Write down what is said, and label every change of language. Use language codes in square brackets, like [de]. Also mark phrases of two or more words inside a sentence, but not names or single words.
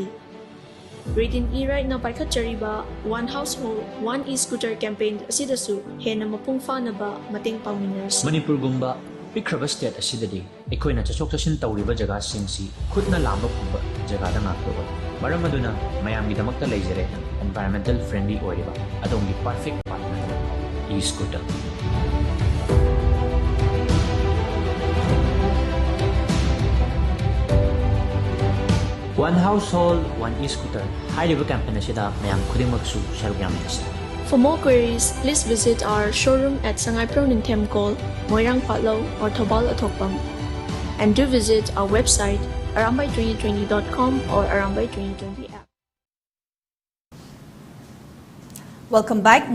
[mni] Reading e-ride na paikhat chariba One Household, One E-Scooter campaign asidasu hena mapungfa na ba mating pangminers. Manipur gumba pikraba state asidadi ekoina chachok chashin tawriba jaga singsi khutna lamba phumba jaga da ngaktoba maram aduna mayamgi damakta leijare [en] environmental friendly [mni] oiriba adongi [en] perfect partner E-Scooter. One Household, One E-Scooter. High-level campaign [mni] asida mayam khudimagsu saruk yaminasi. [en] For more queries, please visit our showroom at Sangai Pronintem Call, Moirang Patlo or Thobal Athokpam. And do visit our website arambai2020.com or arambai2020 app. Welcome back.